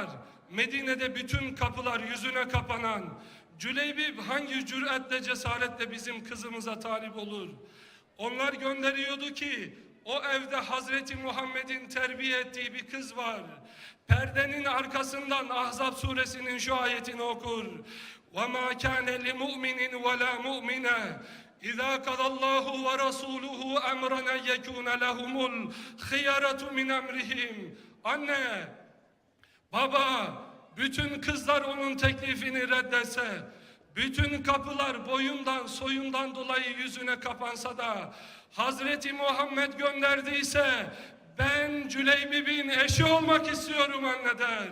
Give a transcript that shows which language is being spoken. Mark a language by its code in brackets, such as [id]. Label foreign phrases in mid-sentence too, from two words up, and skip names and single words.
[tr] Medine'de bütün kapılar yüzüne kapanan Cüleybib hangi cüretle cesaretle bizim kızımıza talip olur? Onlar gönderiyordu ki o evde Hazreti Muhammed'in terbiye ettiği bir kız var. Perdenin arkasından Ahzab suresinin şu ayetini okur. [ar] وَمَا كَانَ لِمُؤْمِنٍ وَلَا مُؤْمِنَةٍ إِذَا قَضَى اللّٰهُ وَرَسُولُهُ أَمْرًا أَنْ يَكُونَ لَهُمُ الْخِيَرَةُ مِنْ أَمْرِهِمْ. [tr] Anne, baba, bütün kızlar onun teklifini reddetse, bütün kapılar boyundan soyundan dolayı yüzüne kapansa da Hazreti Muhammed gönderdiyse ben Cüleybib'in eşi olmak istiyorum anne der.